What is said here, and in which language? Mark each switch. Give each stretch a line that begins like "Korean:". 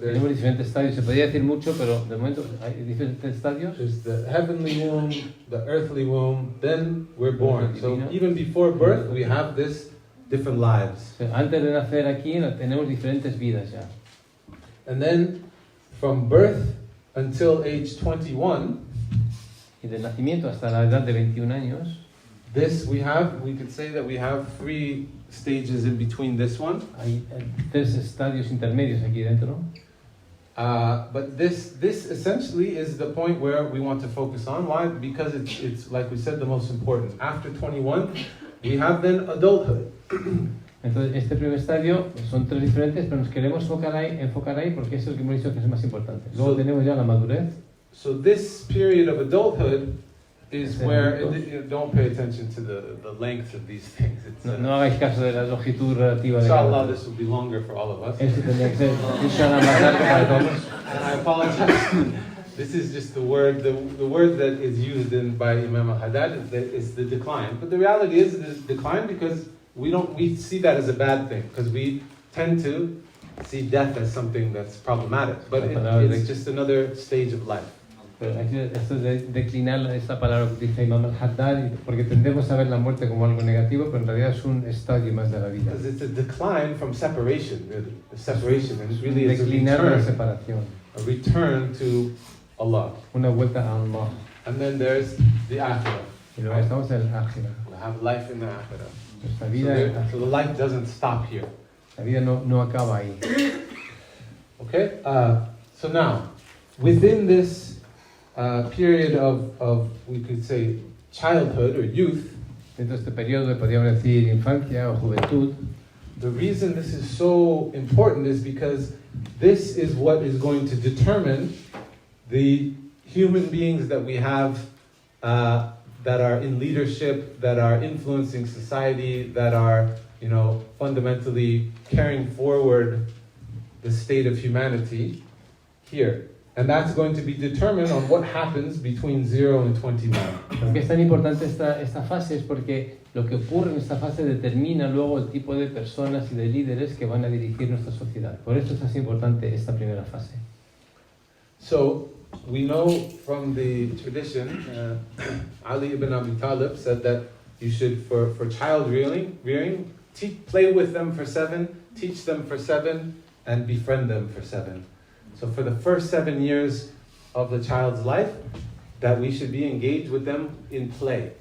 Spanish: Tenemos diferentes estadios. Se podría decir mucho, pero de momento hay diferentes estadios.
English: there's the heavenly womb, the earthly womb, then we're born. So even before birth, we have this different lives.
Spanish: O sea, antes de nacer aquí tenemos diferentes vidas ya.
English: And then from birth until age 21,
Spanish: Y del nacimiento hasta la edad de 21 años,
English: we could say that we have 3 stages in between this one.
Spanish: hay 3 estadios intermedios aquí dentro.
English: But this essentially is the point where we want to focus on. Why? Because it's like we said, the most important. After 21, we have then adulthood.
Spanish: Entonces, este primer estadio son 3 diferentes, pero nos queremos enfocar ahí porque es el que hemos dicho que es el más importante. Luego tenemos ya la madurez.
English: So this period of adulthood is where, don't pay attention to the length of these things.
Spanish: No hagáis caso de la longitud relativa de
English: Inshallah, this will be longer for all of us.
Spanish: Esto tendría que ser inshallah más largo para todos.
English: And I apologize. This is just the word that is used by Imam Haddad is the decline. But the reality is the decline because we see that as a bad thing because we tend to see death as something that's problematic. But it's just another stage of life.
Spanish: Pero esto de declinar esta palabra que utiliza Imam Haddad, porque tendemos a ver la muerte como algo negativo, pero en realidad es un estadio más de la vida.
English: Because it's a decline from separation, really. The separation, and it really is
Spanish: Declinar de la separación.
English: a return to Allah.
Spanish: Una vuelta a Allah.
English: And then there's the akhirah.
Spanish: Y luego estamos en el ákhira.
English: We'll have life in the akhirah.
Spanish: Nuestra vida,
English: So the life doesn't stop here.
Spanish: la vida no acaba ahí.
English: Okay? So now, within this period of, we could say, childhood or youth, Dentro de este periodo, podríamos decir infancia o juventud, the reason this is so important is because this is what is going to determine the human beings that we have that are in leadership, that are influencing society, that are, fundamentally carrying forward the state of humanity here. And that's going to be determined on what happens between 0 and 21.
Spanish: ¿Por qué es tan importante esta fase? Es porque lo que ocurre en esta fase determina luego el tipo de personas y de líderes que van a dirigir nuestra sociedad. Por eso es así importante esta primera fase.
English: So, we know from the tradition, Ali ibn Abi Talib said that you should, for child rearing, play with them for 7, teach them for 7, and befriend them for 7. So for the first 7 years of the child's life, that we should be engaged with them in play.